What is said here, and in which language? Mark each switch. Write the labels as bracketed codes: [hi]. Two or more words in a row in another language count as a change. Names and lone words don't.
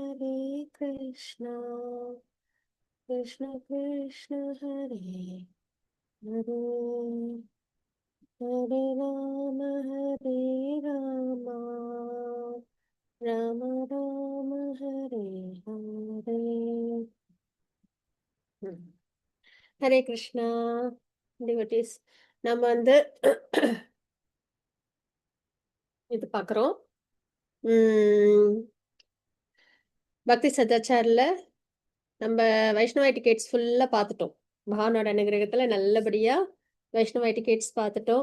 [sa] Krishna Krishna, Hare Hare, Hare Rama, Rama Rama, Hare Hare. [ta] ஹரே கிருஷ்ணா டிவோட்டீஸ். நம்ம வந்து இது பார்க்குறோம். பக்தி சதாச்சாரில் நம்ம வைஷ்ணவ டிக்கெட்ஸ் ஃபுல்லாக பார்த்துட்டோம். பகவானோட அனுகிரகத்தில் நல்லபடியாக வைஷ்ணவ டிக்கெட்ஸ் பார்த்துட்டோம்.